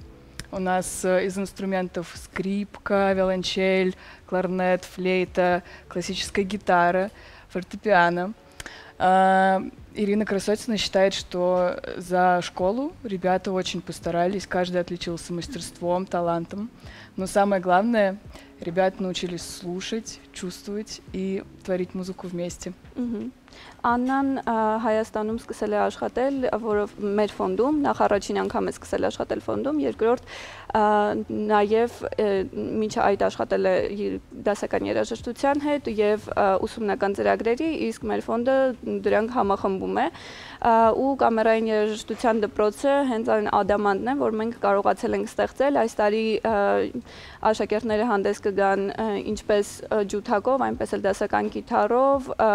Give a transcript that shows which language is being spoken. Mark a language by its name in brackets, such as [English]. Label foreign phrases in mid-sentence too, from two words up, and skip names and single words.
[Russian] У нас из инструментов скрипка, виолончель, кларнет, флейта, классическая гитара, фортепиано. Ирина Красотина считает, что за школу ребята очень постарались, каждый отличился мастерством, талантом. Но самое главное, ребята научились слушать, чувствовать и творить музыку вместе. [Armenian] Աննան Հայաստանում սկսել է աշխատել, որով մեր ֆոնդում, նախ առաջին անգամ է սկսել աշխատել ֆոնդում, երկրորդ նաև մինչ այդ աշխատել է դասական երաժշտության հետ եւ ուսումնական ծրագրերի, իսկ մեր ֆոնդը դրանք համախմբում է ու կամերային երաժշտության դպրոցը հենց այն ադամանդն է, որ մենք կարողացել ենք ստեղծել, այս տարի աշակերտները հանդես կգան ինչպես ջութակով, այնպես էլ դասական կիթառով,